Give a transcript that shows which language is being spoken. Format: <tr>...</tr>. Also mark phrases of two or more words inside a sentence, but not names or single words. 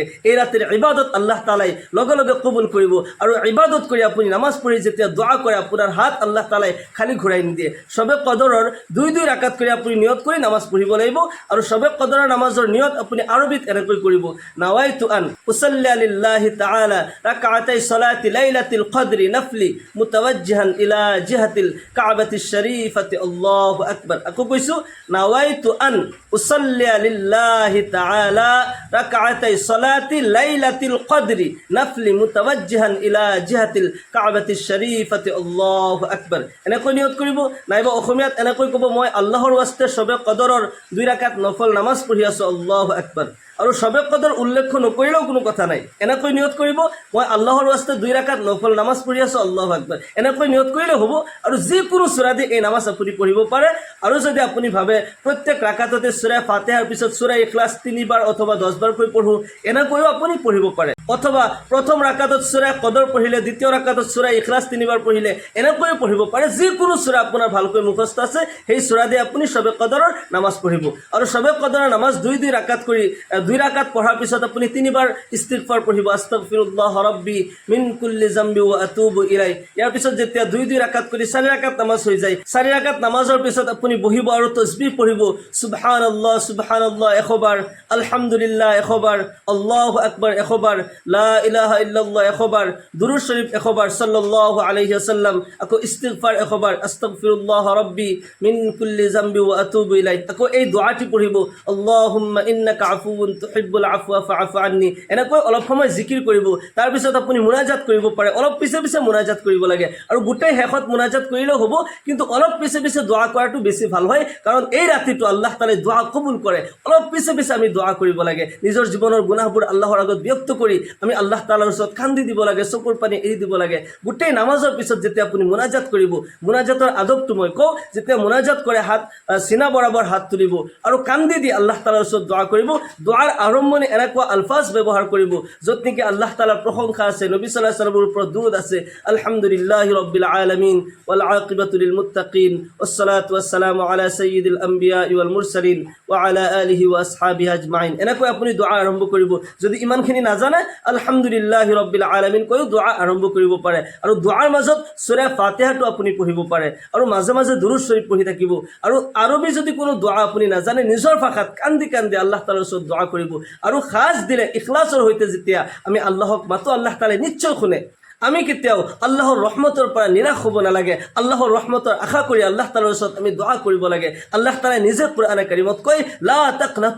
<as>এই ৰাতিৰ ইবাদত আল্লাহ তাআলাই লগে লগে কবুল কৰিব, আৰু ইবাদত কৰি আপুনি নামাজ পঢ়ি যেতিয়া দোয়া কৰে আপোনাৰ হাত আল্লাহ তাআলাই খালি ঘূৰাই নিদিয়ে। সবে কদৰৰ 2 ৰাকাত কৰি আপুনি নিয়ত কৰি নামাজ পঢ়িব লাগিব। আৰু সবে কদৰৰ নামাজৰ নিয়ত আপুনি আৰবিত এনেকৈ কৰিব,</as> <ar>نويت أن أصلي لله تعالى ركعتي صلاة ليلة القدر نفلي متوجها إلى جهة الكعبة الشريفة الله أكبر أكو كويسو نويت أن أصلي لله تعالى ركعتي صلاة ليلة القدر نفلي متوجها إلى جهة الكعبة الشريفة الله أكبر</ar> <as>এনেকৈ নিয়ত কৰিব নাইবা অসমীয়াত এনেকৈ ক'ব মই আল্লাহৰ ওয়াস্তে শবে কদৰৰ 2 রাকাত নফল নামাজ পঢ়ি আছো</as> <ar>الله أكبر</ar> <as>আৰু শবে কদৰ উল্লেখ নকৰিলেও কোনো কথা নাই এনেকৈ নিয়ত কৰিব মই আল্লাহৰ ওয়াস্তে 2 রাকাত নফল নামাজ পঢ়ি আছো</as> <ar>الله أكبر</ar> <as>এনেকৈ নিয়ত কৰিলে হ'ব আৰু যিকোনো সূৰা দি এই নামাজ আপুনি পঢ়িব পাৰে আৰু যদি আপুনি ভাবে প্ৰত্যেক ৰাকাততে সূৰা ফাতিহাৰ পিছত সূৰা ইখলাস 3 বাৰ অথবা 10 বাৰ কৈ পঢ়ো এনেকৈও আপুনি পঢ়িব পাৰে অথবা প্ৰথম ৰাকাতত সূৰা কদৰ পঢ়িলে দ্বিতীয় ৰাকাতত সূৰা ইখলাস 3 বাৰ পঢ়িলে এনেকৈও পঢ়িব পাৰে যিকোনো সূৰা আপোনাৰ ভালকৈ মুখস্থ আছে সেই সূৰা দি আপুনি শবে কদৰৰ নামাজ পঢ়িব আৰু শবে কদৰৰ নামাজ 2 ৰাকাত কৰি 2 রাকাত পঢ়াৰ পিছত আপুনি 3 বাৰ ইস্তিগফাৰ পঢ়িব</as> <ar>أستغفر الله ربي من كل ذنب وأتوب إليه</ar> <as>ইয়াৰ পিছত যেতিয়া 2 রাকাত কৰি 4 রাকাত নামাজ হৈ যায় 4 রাকাত নামাজৰ পিছত আপুনি বহিব আৰু তাসবিহ পঢ়িব</as> <ar>سبحان الله سبحان الله</ar> <as>100 বাৰ আলহামদুলিল্লাহ 100 বাৰ</as> <ar>الله أكبر</ar> <as>100 বাৰ</as> <ar>لا إله إلا الله</ar> <as>100 বাৰ দুরূদ শরীফ 100 বাৰ</as> <ar>صلى الله عليه وسلم</ar> <as>আকৌ ইস্তিগফাৰ 100 বাৰ</as> <ar>أستغفر الله ربي من كل ذنب وأتوب إليه</ar> <as>আকৌ এই দোয়াটি পঢ়িব</as> <ar>اللهم إنك عفو تحب العفو فاعف عني</ar> <as>এনেকৈ অলপ সময় জিকিৰ কৰিব তাৰ পিছত আপুনি মুনাজাত কৰিব পাৰে অলপ পিছে পিছে মুনাজাত কৰিব লাগে আৰু গোটেই শেষত মুনাজাত কৰিলেও হ'ব কিন্তু অলপ পিছে পিছে দোয়া কৰাটো বেছি ভাল হয় কাৰণ এই ৰাতিটো আল্লাহ তাআলাই দোয়া কবুল কৰে অলপ পিছে পিছে আমি দোয়া কৰিব লাগে নিজৰ জীৱনৰ গুনাহবোৰ আল্লাহৰ আগত ব্যক্ত কৰি আমি আল্লাহ তাআলাৰ ওচৰত কান্দি দিব লাগে চকুৰ পানী এৰি দিব লাগে গোটেই নামাজৰ পিছত যেতিয়া আপুনি মুনাজাত কৰিব মুনাজাতৰ আদবটো মই কওঁ যেতিয়া মুনাজাত কৰে হাত সিনা বৰাবৰ হাত তুলিব আৰু কান্দি দি আল্লাহ তাআলাৰ ওচৰত দোয়া কৰিব দোৱাৰ আৰম্ভণি এনেকুৱা আলফাজ ব্যৱহাৰ কৰিব য'ত নেকি আল্লাহ তাআলাৰ প্ৰশংসা আছে নবী সাল্লাল্লাহু</as> <ar>عليه وسلم</ar> <as>ওপৰত দুৰুদ আছে</as> <ar>الحمد لله رب العالمين والعاقبة للمتقين والصلاة والسلام على سيد الأنبياء والمرسلين وعلى آله وأصحابه أجمعين</ar> <as>এনেকৈ আপুনি দোয়া আৰম্ভ কৰিব যদি ইমানখিনি নাজানে</as> <ar>الحمد لله رب العالمين</ar> <as>কৈ দোয়া আৰম্ভ কৰিব পাৰে আৰু দোৱাৰ মাজত সূৰা ফাতিহাটো আপুনি পঢ়িব পাৰে আৰু মাজে মাজে দুরূদ শরীফ পঢ়ি থাকিব আৰু আৰবী যদি কোনো দোয়া আপুনি নাজানে নিজৰ ভাষাত কান্দি কান্দি আল্লাহ তাআলাৰ ওচৰত দোয়া কৰিব আৰু খাস দিলে ইখলাসৰ হৈতে যেতিয়া আমি আল্লাহক মাতো আল্লাহ তাআলাই নিশ্চয় শুনে আমি কেতিয়াও আল্লাহৰ ৰহমতৰ পৰা নিৰাশ হ'ব নালাগে আল্লাহৰ ৰহমতৰ আশা কৰি আল্লাহ তাআলাৰ ওচৰত আমি দোয়া কৰিব লাগে আল্লাহ তাআলাই নিজে কুরআনে কাৰিমত কয়</as> <ar>لا تقنطوا</ar>